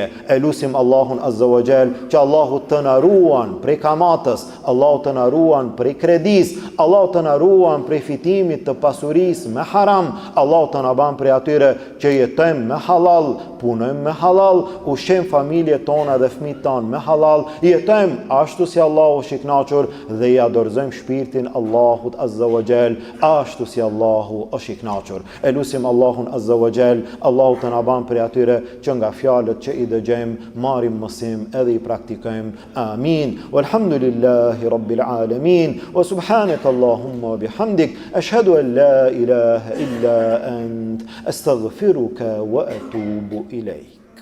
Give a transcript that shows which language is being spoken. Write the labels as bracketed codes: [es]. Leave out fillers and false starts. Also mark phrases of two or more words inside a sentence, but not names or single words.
[sq] E lutim Allahun [ar] عز وجل [sq] që Allahu të na ruan prej kamatës, Allahu të na ruan prej kredis, Allahu të na ruan prej fitimit të pasurisë me haram, Allahu të na ban prej atyre që jetojmë me halal, punojmë me halal, ushqejmë familjet tona dhe fëmijët tonë me halal, jetojmë ashtu si Allahu është i kënaqur dhe i adorëzojmë shpirtin Allahut [ar] عز وجل [sq] ashtu si Allahu është i kënaqur. E lutim Allahun [ar] عز وجل, [sq] Allahu të na ban prej atyre që nga fjalët që i dëgjojmë marrim mësim edhe i praktikojmë. Amin. [ar] والحمد لله رب العالمين وسبحانك اللهم بحمدك أشهد أن لا إله إلا أنت أستغفرك وأتوب إليك.